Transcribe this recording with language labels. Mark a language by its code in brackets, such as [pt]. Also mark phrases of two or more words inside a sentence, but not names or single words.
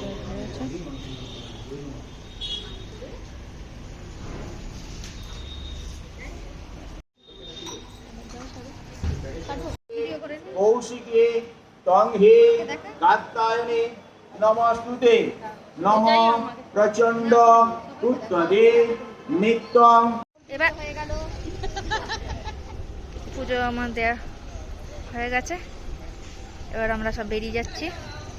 [sa] कौशिके तंहे कात्यायने नमस्तुते नमः प्रचंड उत्तरे नित्यं। [bn] পুজো আমার দেয়া হয়ে গেছে, এবার আমরা সব বেরিয়ে যাচ্ছি।